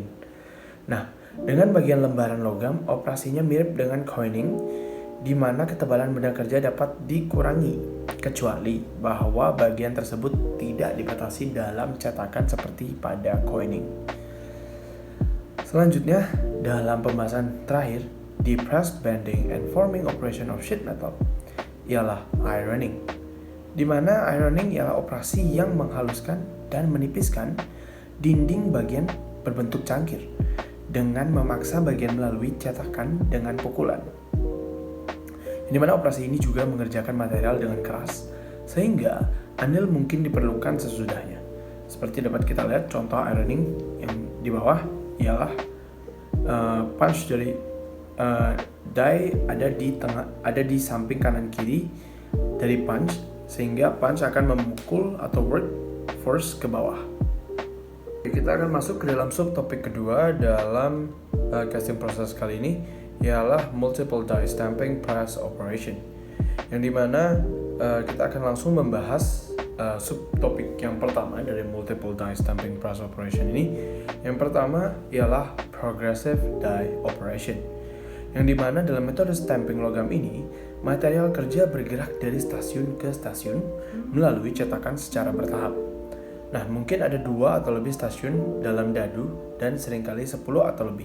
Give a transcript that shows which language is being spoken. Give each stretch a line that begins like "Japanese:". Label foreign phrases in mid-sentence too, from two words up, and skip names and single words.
Indonesian: Nah, dengan bagian lembaran logam, operasinya mirip dengan coining, di mana ketebalan benda kerja dapat dikurangi, kecuali bahwa bagian tersebut tidak dibatasi dalam cetakan seperti pada coining. Selanjutnya, dalam pembahasan terakhir di
English: press bending and forming operation of sheet metal
Indonesian: ialah ironing, di mana ironing ialah operasi yang menghaluskan dan menipiskan dinding bagian berbentuk cangkir dengan memaksa bagian melalui cetakan dengan pukulan. Di mana operasi ini juga mengerjakan material dengan keras, sehingga andil mungkin diperlukan sesudahnya. Seperti dapat kita lihat contoh ironing yang di bawah ialah punch dari die ada di samping kanan kiri dari punch, sehingga punch akan memukul atau
English: work force
Indonesian: ke bawah. Kita akan masuk ke dalam subtopik kedua dalam casting proses kali ini, ialah
English: multiple die stamping press operation,
Indonesian: yang dimana kita akan langsung membahas subtopik yang pertama dari
English: multiple die stamping press operation
Indonesian: ini. Yang pertama ialah
English: progressive die operation,
Indonesian: yang dimana dalam metode stamping logam ini material kerja bergerak dari stasiun ke stasiun melalui cetakan secara bertahap. Nah, mungkin ada 2 atau lebih stasiun dalam dadu dan seringkali 10 atau lebih.